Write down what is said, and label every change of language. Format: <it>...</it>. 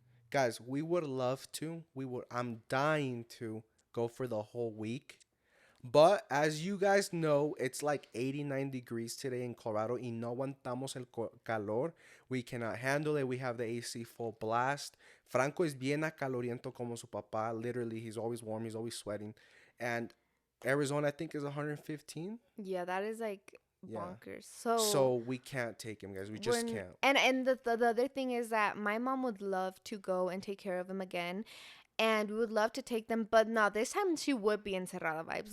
<en>Guys, we would love to. I'm dying to go for the whole week. But as you guys know, it's like 89 degrees today in Colorado</en> <es>y no aguantamos el calor.</es> <en>We cannot handle it. We have the AC full blast.</en> <es>Franco es bien acaloriento como su papá.</es> <en>Literally, he's always warm. He's always sweating. And Arizona, I think, is 115. Yeah, that is like Yeah. bonkers. So we can't take him, guys. We just can't. And the other thing is that my mom would love to go and take care of him again. And we would love to take them, but no, this time she would be encerrada vibes.</en>